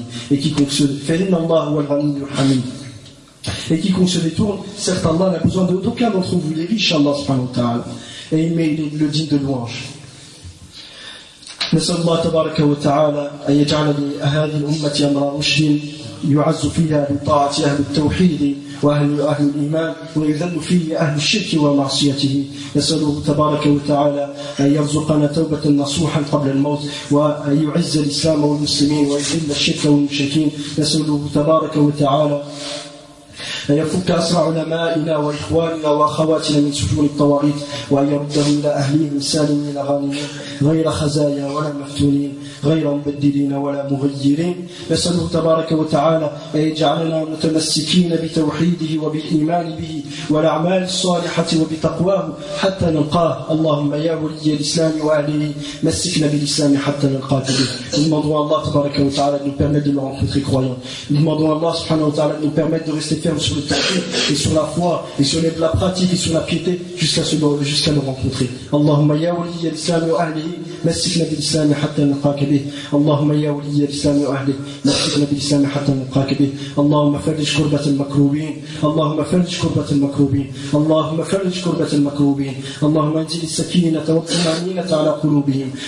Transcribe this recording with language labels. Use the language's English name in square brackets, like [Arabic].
[French] Et quiconque se détourne, certes Allah n'a besoin d'aucun d'entre vous, il est riche, Allah subhanahu wa ta'ala, et il est le digne de louange. [Arabic] نسأل الله تبارك وتعالى أن يجعل لهذه الأمة أمر رشد يعز فيها بطاعة أهل التوحيد وأهل الإيمان ويذل فيه أهل الشرك ومعصيته. نسأله تبارك وتعالى أن يرزقنا توبة نصوحا قبل الموت وأن يعز الإسلام والمسلمين ويذل الشرك والمشركين. نسأله تبارك وتعالى أن يفك أسر علمائنا وإخواننا وأخواتنا من سجون الطواغيت وأن يردهم إلى أهليهم سالمين غانمين غير خزايا ولا مفتونين غير مبدلين ولا مغيرين. نسأله تبارك وتعالى أن يجعلنا متمسكين بتوحيده وبالإيمان به والأعمال الصالحة وبتقواه حتى نلقاه. اللهم يا ولي الإسلام وأهله مسكنا بالإسلام حتى نلقاك به. [French] Nous demandons à Allah [Arabic] تبارك وتعالى [French] de nous permettre de le rencontrer croyant. Nous demandons à Allah subhanahu wa ta'ala de nous permettre de rester fermes sur sur le tawhid et sur la foi et sur la pratique et sur la piété jusqu'à le rencontrer. [Arabic] Allahumma ya waliya l'islam wa ahlihi مسكنا بالإسلام حتى نلقاك به اللهم يا ولي الإسلام وأهله مسكنا بالإسلام حتى نلقاك به اللهم فرج كربة المكروبين اللهم فرج كربة المكروبين اللهم فرج كربة المكروبين اللهم انزل السكينة والطمأنينة على قلوبهم